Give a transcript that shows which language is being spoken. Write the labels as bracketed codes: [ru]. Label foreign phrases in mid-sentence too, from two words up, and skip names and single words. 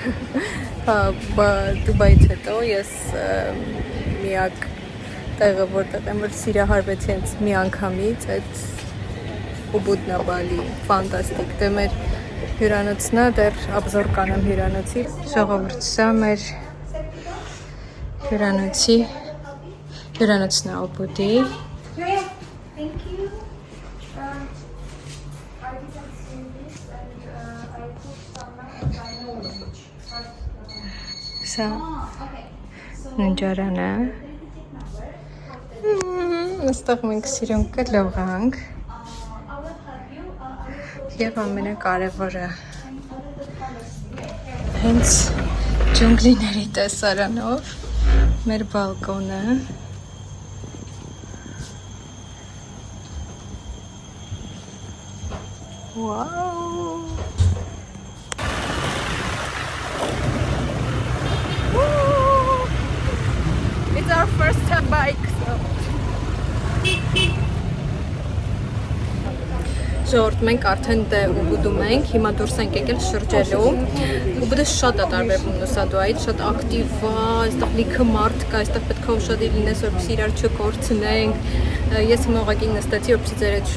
[hy] Դուբայից հետո ես միակ տեղը, որտեղ եմ որ սիրահարվեցի հենց մի անգամից, այդ Ուբուդն է Բալի, ֆանտաստիկ, դե մեր հյուրանոցն է, դեռ աբզոր կանեմ հյուրանոցի։ Ժողովուրդ, սա մեր հյուրանոցն է Ուբուդի։ [en] Thank you. I didn't see this and I put some [hy] Սա ննջարանը։ Այստեղ մենք սիրուն կլողանք։ Եվ ամենակարևորը հենց ջունգլիների տեսարանով մեր բալկոնը։ Wow! Woo! [en] It's our first time bike, so. [hy] Ժողովուրդ, մենք արդեն Ուբուդում ենք, հիմա դուրս ենք եկել շրջելու։ Ուբուդը շատ է տարբերվում Նուսադուայից, շատ ակտիվ է, այստեղ լիքը մարդ կա, այստեղ պետք է ուշադիր լինես, որպեսզի իրար չկորցնենք։ Ես հիմա ուղղակի նստեցի, որպեսզի ձեր հետ